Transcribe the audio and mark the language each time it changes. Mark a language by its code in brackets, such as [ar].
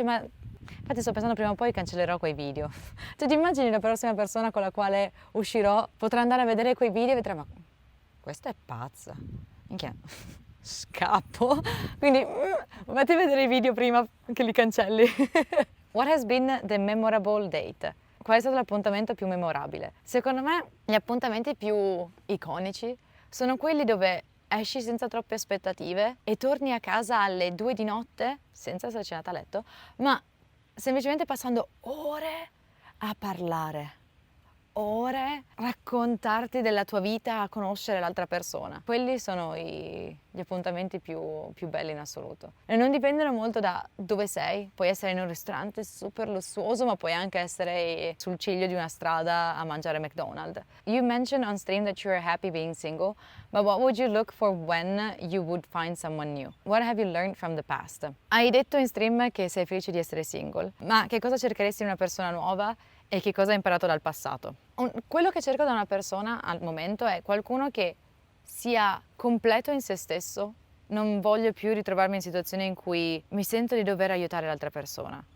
[it] Cioè, infatti sto pensando prima o poi cancellerò quei video. Cioè, ti immagini la prossima persona con la quale uscirò potrà andare a vedere quei video e vedrà, ma questa è pazza. Minchia, scappo. Quindi vatti a vedere i video prima che li cancelli. [en] What has been the memorable date? [it] Qual è stato l'appuntamento più memorabile? Secondo me gli appuntamenti più iconici sono quelli dove esci senza troppe aspettative e torni a casa alle 2 di notte, senza essere cenata a letto, ma semplicemente passando ore a parlare, ore a raccontarti della tua vita, a conoscere l'altra persona. Quelli sono gli appuntamenti più belli in assoluto. E non dipendono molto da dove sei, puoi essere in un ristorante super lussuoso, ma puoi anche essere sul ciglio di una strada a mangiare McDonald's. [en] You mentioned on stream that you are happy being single, but what would you look for when you would find someone new? What have you learned from the past? [it] Hai detto in stream che sei felice di essere single, ma che cosa cercheresti in una persona nuova? E che cosa hai imparato dal passato? Quello che cerco da una persona al momento è qualcuno che sia completo in se stesso. Non voglio più ritrovarmi in situazioni in cui mi sento di dover aiutare l'altra persona.